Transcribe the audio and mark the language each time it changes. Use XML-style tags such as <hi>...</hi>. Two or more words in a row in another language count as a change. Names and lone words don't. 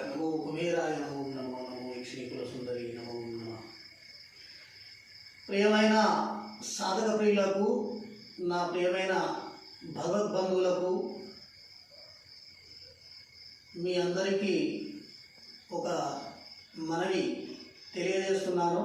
<sa>नमो कुबेराय नमो नमो नमो लक्ष्मीकुल सुंदरी नमो नमः।</sa> <te>ప్రియమైన సాధక ప్రియులకు, నా ప్రియమైన భగవద్బంధువులకు మీ అందరికీ ఒక మనవి తెలియజేస్తున్నాను.</te>